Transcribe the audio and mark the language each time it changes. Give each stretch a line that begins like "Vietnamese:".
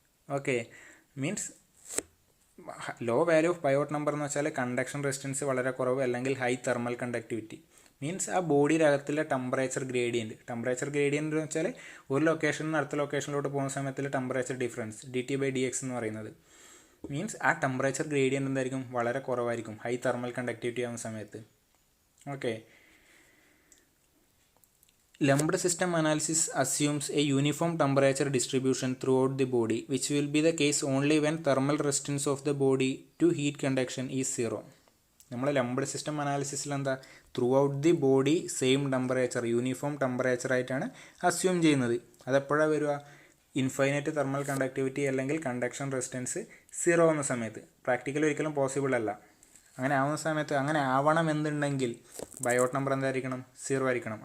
Malayalam: Okay means
English: low value of Biot number
Malayalam: എന്ന് വെച്ചാൽ conduction resistance വളരെ കുറവ് അല്ലെങ്കിൽ ഹൈ തെർമൽ കണ്ടക്ടിവിറ്റി. മീൻസ് ആ ബോഡിയുടെ അകത്തുള്ള ടെമ്പറേച്ചർ ഗ്രേഡിയൻറ്റ് എന്ന് വെച്ചാൽ ഒരു ലൊക്കേഷനിൽ നിന്ന് അടുത്ത ലൊക്കേഷനിലോട്ട് പോകുന്ന സമയത്തിൽ ടെമ്പറേച്ചർ ഡിഫറൻസ് dT/dx എന്ന് പറയുന്നത്. മീൻസ് ആ ടെമ്പറേച്ചർ ഗ്രേഡിയൻറ്റ് എന്തായിരിക്കും വളരെ കുറവായിരിക്കും ഹൈ തെർമൽ കണ്ടക്ടിവിറ്റി ആവുന്ന സമയത്ത്.
English: Okay Lumped system analysis assumes a uniform temperature distribution throughout the body, which will be the case only when thermal resistance of the body to heat conduction is 0.
Malayalam: നമ്മൾ lumped system അനാലിസിസിൽ എന്താ through out the body same temperature uniform temperature ആയിട്ടാണ് assume ചെയ്യുന്നത്. അതെപ്പോഴാണ് വരിക? Infinite thermal conductivity അല്ലെങ്കിൽ conduction resistance 0 എന്ന സമയത്ത്. Practically ഒരിക്കലും possible അല്ല. അങ്ങനെ ആവുന്ന സമയത്ത് അങ്ങനെ ആവണമെന്നുണ്ടെങ്കിൽ ബയോട്ട് നമ്പർ എന്തായിരിക്കണം? 0 ആയിരിക്കണം.